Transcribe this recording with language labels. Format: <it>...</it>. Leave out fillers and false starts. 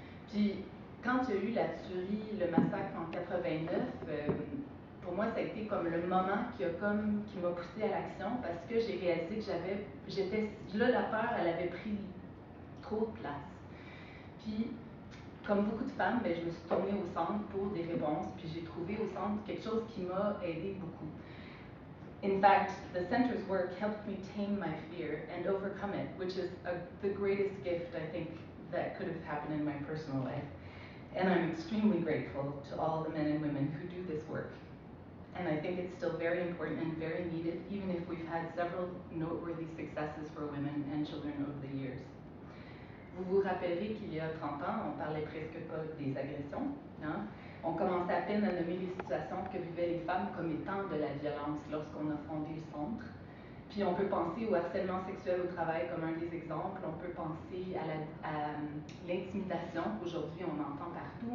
<fr>Puis quand il y a eu la tuerie, le massacre en 89, pour moi, ça a été comme le moment qui m'a poussée à l'action parce que j'ai réalisé que la peur, elle avait pris trop de place. Puis comme beaucoup de femmes, je me suis tournée au centre pour des réponses, puis j'ai trouvé au centre quelque chose qui m'a aidé beaucoup.</fr> <en>In fact, the center's work helped me tame my fear and overcome it, which is the greatest gift I think that could have happened in my personal life. And I'm extremely grateful to all the men and women who do this work. And I think it's still very important and very needed, even if we've had several noteworthy successes for women and children over the years.</en> <fr>Vous vous rappellerez qu'il y a 30 ans, on parlait presque pas des agressions. Hein? On commençait à peine à nommer les situations que vivaient les femmes comme étant de la violence lorsqu'on a fondé le centre. Puis on peut penser au harcèlement sexuel au travail comme un des exemples. On peut penser à l'intimidation qu'aujourd'hui on entend partout.</fr>